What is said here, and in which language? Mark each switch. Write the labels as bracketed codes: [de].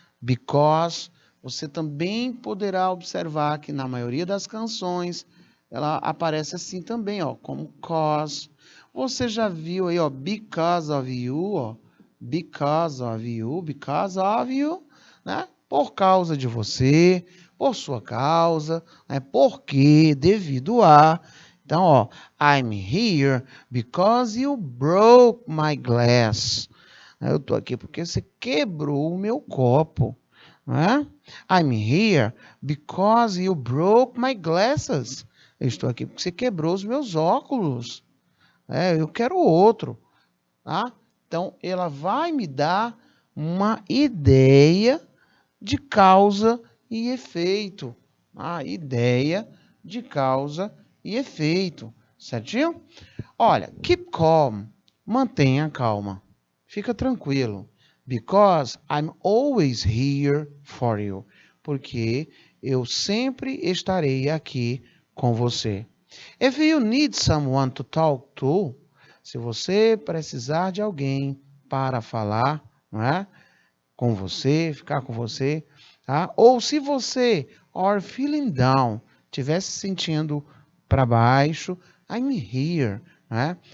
[pt] Because, você também poderá observar que na maioria das canções, ela aparece assim também, ó, como cause. Você já viu aí, ó, [en] because of you, ó, because of you, [pt] né? Por causa de você, por sua causa, né? Porque, devido a. Então, ó, [en] I'm here because you broke my glass. [pt] Eu estou aqui porque você quebrou o meu copo. Né? [en] I'm here because you broke my glasses. [pt] Eu estou aqui porque você quebrou os meus óculos. Eu quero outro. Tá? Então, ela vai me dar uma ideia de causa e efeito. A ideia de causa e efeito. Certinho? Olha, [en] keep calm. [pt] Mantenha calma. Fica tranquilo. [en] Because I'm always here for you. [pt] Porque eu sempre estarei aqui com você. [en] If you need someone to talk to, [pt] se você precisar de alguém para falar, não é? Com você, ficar com você, tá? Ou se você [en] are feeling down, [pt] estiver se sentindo para baixo, [en] I'm here, [pt] né?